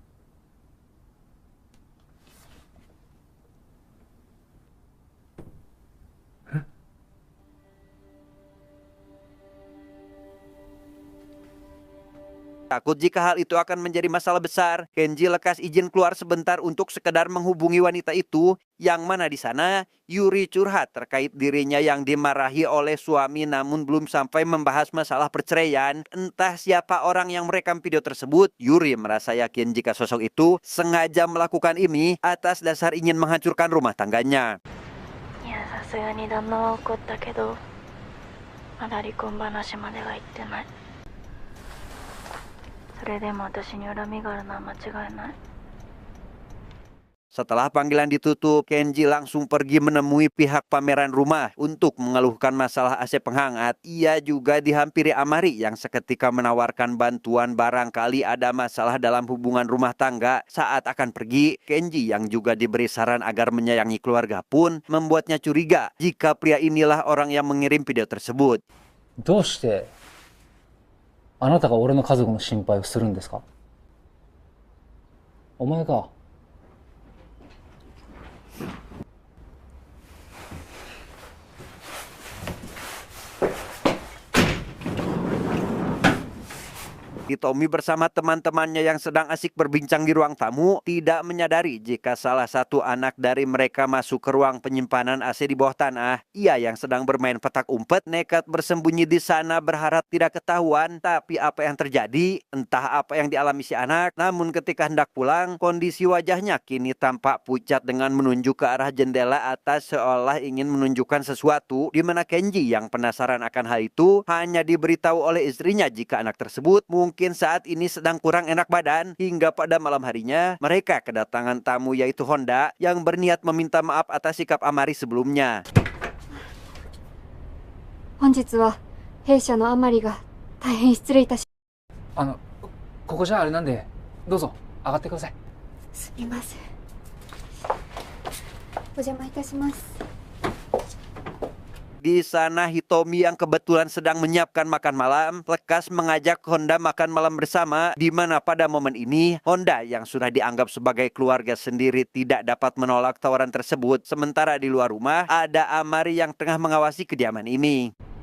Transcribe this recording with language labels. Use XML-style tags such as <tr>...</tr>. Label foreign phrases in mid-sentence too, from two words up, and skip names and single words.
<id>Takut jika hal itu akan menjadi masalah besar, Kenji lekas izin keluar sebentar untuk sekedar menghubungi wanita itu, yang mana di sana Yuri curhat terkait dirinya yang dimarahi oleh suami namun belum sampai membahas masalah perceraian. Entah siapa orang yang merekam video tersebut, Yuri merasa yakin jika sosok itu sengaja melakukan ini atas dasar ingin menghancurkan rumah tangganya.</id> <ja>いや、さすがに旦那は怒ったけど、まだ離婚話までは言ってない。それでも私に恨みがあるのは間違いない。</ja> <id>Setelah panggilan ditutup, Kenji langsung pergi menemui pihak pameran rumah untuk mengeluhkan masalah AC penghangat. Ia juga dihampiri Amari yang seketika menawarkan bantuan barangkali ada masalah dalam hubungan rumah tangga. Saat akan pergi, Kenji yang juga diberi saran agar menyayangi keluarga pun membuatnya curiga jika pria inilah orang yang mengirim video tersebut.</id> <ja>どうしてあなたが俺の家族の心配をするんですか？お前か。</ja> <id>Hitomi bersama teman-temannya yang sedang asik berbincang di ruang tamu tidak menyadari jika salah satu anak dari mereka masuk ke ruang penyimpanan AC di bawah tanah. Ia yang sedang bermain petak umpet nekat bersembunyi di sana berharap tidak ketahuan. Tapi apa yang terjadi? Entah apa yang dialami si anak. Namun ketika hendak pulang, kondisi wajahnya kini tampak pucat dengan menunjuk ke arah jendela atas seolah ingin menunjukkan sesuatu, di mana Kenji yang penasaran akan hal itu hanya diberitahu oleh istrinya jika anak tersebut mungkin saat ini sedang kurang enak badan. Hingga pada malam harinya mereka kedatangan tamu yaitu Honda yang berniat meminta maaf atas sikap Amari sebelumnya.</id> <ja>本日は弊社のあまりが大変失礼いたし。ここじゃあれなんで、どうぞ上がってください。すみません。お邪魔いたします。</ja> <id>Di sana Hitomi yang kebetulan sedang menyiapkan makan malam lekas mengajak Honda makan malam bersama, di mana pada momen ini Honda yang sudah dianggap sebagai keluarga sendiri tidak dapat menolak tawaran tersebut. Sementara di luar rumah ada Amari yang tengah mengawasi kediaman ini.</id>